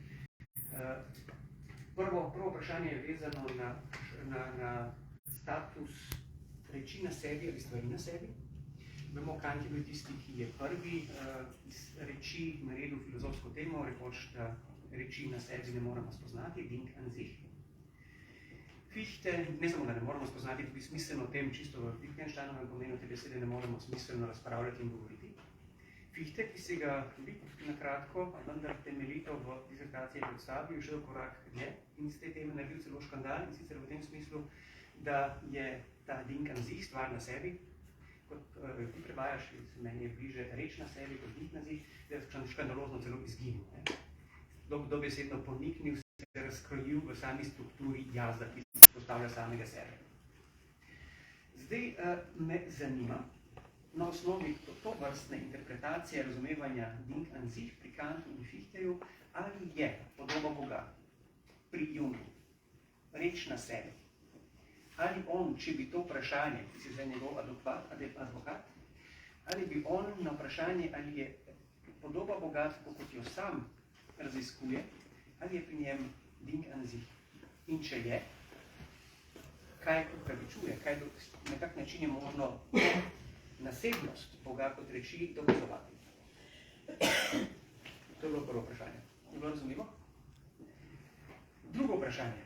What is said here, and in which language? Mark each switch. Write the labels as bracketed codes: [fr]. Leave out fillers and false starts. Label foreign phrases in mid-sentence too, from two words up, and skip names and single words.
[sl] Prvo vprašanje je vezano na status reči na sebi ali stvari na sebi. Vemo, Kant je bil tisti, ki je prvi iz reči naredil filozofsko temo, rekoč, da reči na sebi ne moramo spoznati, [de] Ding an sich. [sl] Fichte, ne samo, da ne moramo spoznati, tudi smiselno o tem, čisto v Wittgensteinovem pomenu te besede ne moramo smiselno razpravljati in govoriti. Fichte, ki si ga tudi na kratko, vendar temeljito v disertaciji predstavil, šel korak dlje in z te teme naredil celo škandal, in sicer v tem smislu, da je ta [de] Ding an sich, [sl] stvar na sebi, kot ti prevajaš, meni je bliže rečna sebi kot dihnazi, da je škandalozno celo izginil. Dobesedno poniknil, se razkrojil v sami strukturi jazda, ki postavlja samega sebe. Zdaj me zanima, na osnovi to vrstne interpretacije razumevanja [de] Ding an sich [sl] pri Kantu in Fichteju, ali je podoba Boga pri Jungu reč na sebi. Ali on, če bi to vprašanje, ki si zdaj njegov advokat, ali bi on na vprašanje, ali je podoba Boga, tako kot jo sam raziskuje, ali je pri njem [de] Ding an sich. [sl] In če je, kaj upravičuje, na kak način je možno nasebnost Boga kot reči dokazovati. To je bilo prvo vprašanje. Je bilo razumljivo? Drugo vprašanje.